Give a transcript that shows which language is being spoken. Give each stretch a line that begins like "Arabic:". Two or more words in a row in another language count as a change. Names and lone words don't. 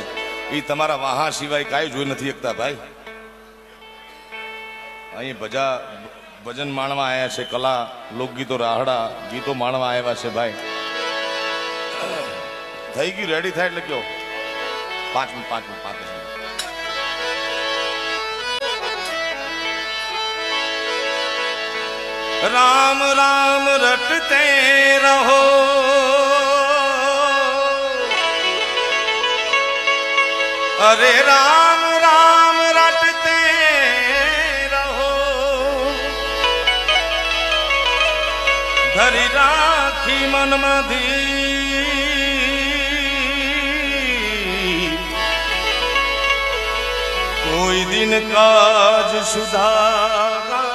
Gujarati: એ તમારા વાહા સિવાય કાંઈ જોઈ નથી શકતા ભાઈ. અહીં ભજન માણવા આવ્યા છે, કલા લોકગીતો રાહડા ગીતો માણવા આવ્યા છે ભાઈ. થઈ ગયું, રેડી થાય એટલે કયો 5 મિનિટ 5 મિનિટ 5 મિનિટ.
Hindi: राम राम रटते रहो, अरे राम राम रटते रहो, धरी राखी मन मधी, कोई दिन काज सुधार